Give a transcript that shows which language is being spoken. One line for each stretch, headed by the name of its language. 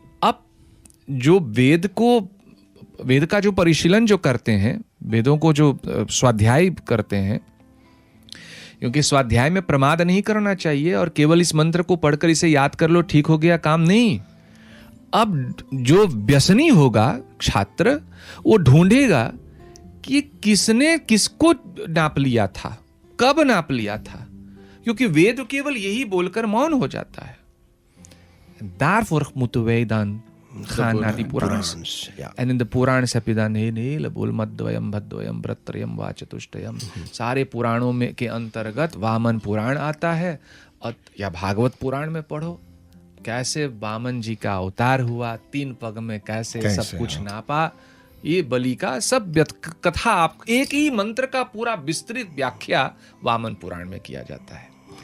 Hindi: अब जो वेद का जो परिशीलन जो करते हैं, वेदों को जो स्वाध्याय करते हैं, क्योंकि स्वाध्याय में प्रमाद नहीं करना चाहिए और केवल इस मंत्र को पढ़कर इसे याद कर लो ठीक हो गया, काम नहीं. अब जो व्यसनी होगा छात्र, वो ढूंढेगा कि किसने किसको नाप लिया था, कब नाप लिया था, क्योंकि वेद केवल यही बोलकर मौन हो जाता है.
Dutch: Daarvoor moeten wij dan gaan naar die Puranas. Ja. En in de Puranas heb je dan een hele boel Madhvayam, Bhadvayam, Vratrayam, Vachatushayam.
Hindi: सारे पुराणों में के अंतर्गत वामन पुराण आता है. या भागवत पुराण में पढ़ो कैसे वामन जी का अवतार हुआ, 3 पग में कैसे सब कुछ नापा. ये बलि का सब कथा, आप एक ही मंत्र का पूरा विस्तृत व्याख्या वामन पुराण में किया जाता है.